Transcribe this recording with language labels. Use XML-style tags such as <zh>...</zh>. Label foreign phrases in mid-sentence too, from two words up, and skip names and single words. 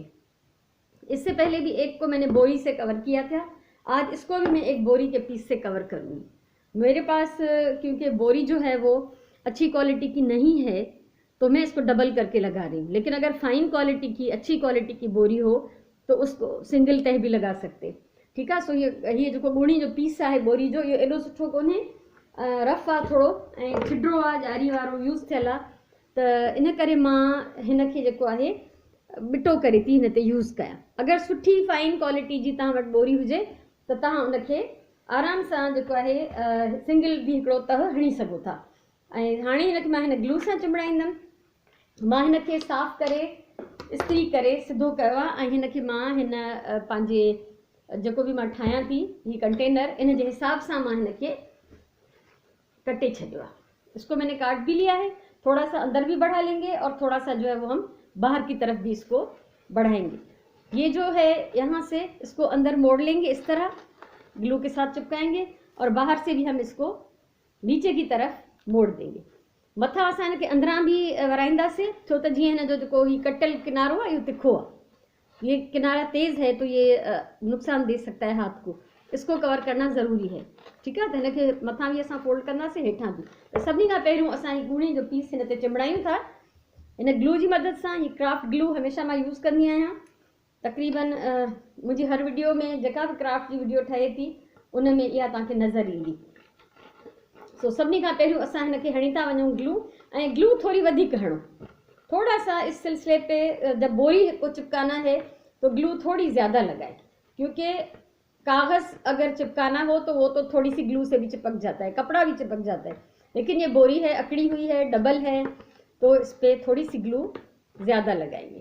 <hi>इससे पहले भी एक को मैंने बोरी से कवर किया था, आज इसको भी मैं एक बोरी के पीस से कवर करूँगी। मेरे पास क्योंकि बोरी जो है वो अच्छी क्वालिटी की नहीं है तो मैं इसको डबल करके लगा रही हूँ, लेकिन अगर फाइन क्वालिटी की, अच्छी क्वालिटी की बोरी हो तो उसको सिंगल तह भी लगा सकते। ठीक है।</hi> <sd>सो ये जो गुणी जो पीस है बोरी जो, ये एॾो सुठो कोन्हे, रफ आहे थोरो ऐं छिडरो आहे, ॼारी वारो यूज़ थियल आहे, त इन करे मां हिन खे जेको आहे बिटो करे थी हिन ते यूज़ कयां। अगरि सुठी फाइन क्वालिटी जी तव्हां वटि बोरी हुजे त तव्हां उनखे आराम सां जेको आहे सिंगल भी हिकिड़ो तह हणी सघो था। ऐं हाणे हिनखे मां हिन ग्लू सां चिमड़ाईंदमि। मां हिनखे साफ़ करे इस्त्री करे सिधो कयो आहे ऐं हिनखे मां हिन पंहिंजे जेको भी मां ठाहियां थी ही कंटेनर, इन जे हिसाब सां मां हिनखे कटे छॾियो आहे।</sd> <hi>इसको मैंने काट भी लिया है, थोड़ा सा अंदर भी बढ़ा लेंगे और थोड़ा सा जो है वो हम बाहर की तरफ भी इसको बढ़ाएंगे। ये जो है यहाँ से इसको अंदर मोड़ लेंगे, इस तरह ग्लू के साथ चिपकाएंगे और बाहर से भी हम इसको नीचे की तरफ मोड़ देंगे।</hi> <sd>मथा असां हिनखे अंदरां भी वराईंदासीं, छो त जीअं हिन जो जेको ही कटियल किनारो आहे इहो तिखो आहे,</sd> <hi>ये किनारा तेज़ है तो ये नुकसान दे सकता है हाथ को, इसको कवर करना ज़रूरी है। ठीक है।</hi> <sd>तो हिनखे मथां भी असां फोल्ड कंदासीं, हेठां भी। तो सभिनी खां पहिरियों असां ही गुणी जो पीस हिन ते चिमड़ायूं था इन ग्लू जी मदद सां। ही क्राफ्ट ग्लू हमेशा मां यूज़ कंदी आहियां। तक़रीबन मुंहिंजी हर वीडियो में जेका भी क्राफ्ट जी वीडियो ठहे थी उन में इहा तव्हांखे नज़र ईंदी। सो सभिनी खां पहिरियों असां हिनखे हणी था वञूं ग्लू, ऐं ग्लू थोड़ी वधीक हणो।</sd> <hi>थोड़ा सा इस सिलसिले पे जब बोरी को चिपकाना है तो ग्लू थोड़ी ज़्यादा लगाए, क्योंकि कागज़ अगर चिपकाना हो तो वो तो थोड़ी सी ग्लू से भी चिपक जाता है, कपड़ा भी चिपक जाता है, लेकिन ये बोरी है, अकड़ी हुई है, डबल है, तो इस पर थोड़ी सी ग्लू ज़्यादा लगाएंगे।</hi>